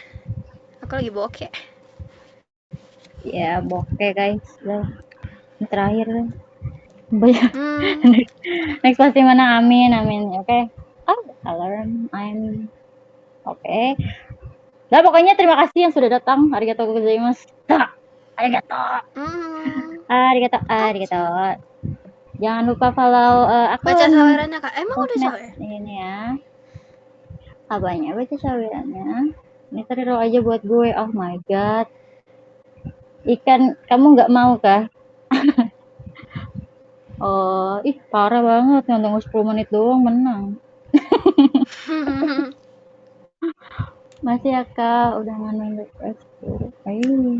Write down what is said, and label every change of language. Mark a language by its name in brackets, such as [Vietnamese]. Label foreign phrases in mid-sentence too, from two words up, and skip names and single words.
[Indonesian] Aku lagi bokeh. Ya, bokeh guys. Ini terakhir deh. Next pasti mana? Amin. Oke. Alarm. Oke. Nah, pokoknya terima kasih yang sudah datang. [Japanese] Arigatou gozaimasu. Arigatou. Arigatou. [Indonesian] Jangan lupa follow akun. Baca sawerannya Kak. Emang udah sosmed sawer? ini ya. Apanya baca sawerannya? Ini terus aja buat gue. [English] Oh my god. [Indonesian] Ikan, kamu nggak mau kah? Oh, parah banget. Nonton 10 menit doang menang. Masih ya kak, udah main request. Ayo.